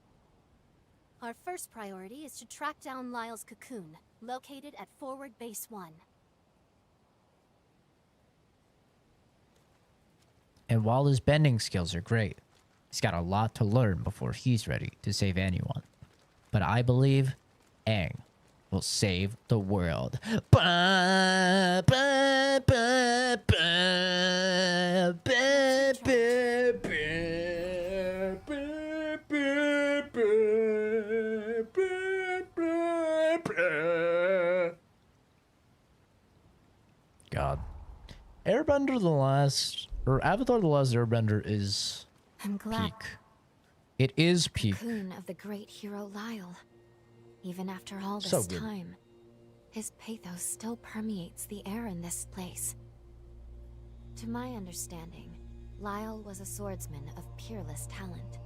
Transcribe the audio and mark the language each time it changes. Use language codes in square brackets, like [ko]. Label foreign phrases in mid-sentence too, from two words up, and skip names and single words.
[en] Our first priority is to track down Lyle's cocoon, located at Forward Base 1. And while his bending skills are great, he's got a lot to learn before he's ready to save anyone. But I believe Aang will save the world. Ba, ba, ba, ba, ba, ba, ba, ba, ba, ba, ba, ba. Airbender the Last, or Avatar the Last Airbender is I'm glad. peak. It is peak. Cocoon of the great hero Lyle. Even after all this So good. time, his pathos still permeates the air in this place. To my understanding, Lyle was a swordsman of peerless talent.